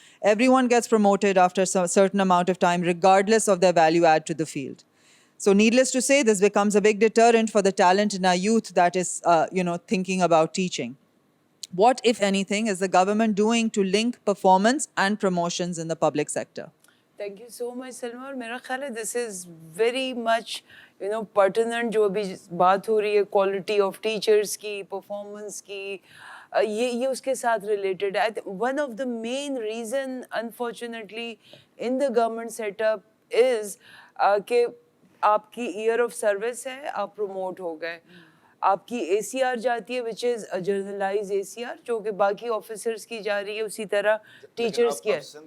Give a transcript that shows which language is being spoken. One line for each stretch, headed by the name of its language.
English: Everyone gets promoted after a certain amount of time, regardless of their value add to the field. So needless to say, this becomes a big deterrent for the talent in our youth that is, thinking about teaching. What, if anything, is the government doing to link performance and promotions in the public sector? Thank you so much, Salma.
Urdu: اور میرا خیال ہے
English: this is very much, pertinent
Urdu: جو ابھی بات ہو رہی ہے
English: quality of teachers
Urdu: کی, performance کی, یہ اس کے ساتھ related ہے.
English: One of the main reason, unfortunately, in the government setup is
Urdu: کہ آپ کی year of service ہے, آپ promote ہو گئے. آپ کی ACR جاتی ہے
English: which is
Urdu: جرنلائز ACR جو کہ باقی آفیسرس کی جا رہی ہے, اسی طرح ٹیچرس کی ہے.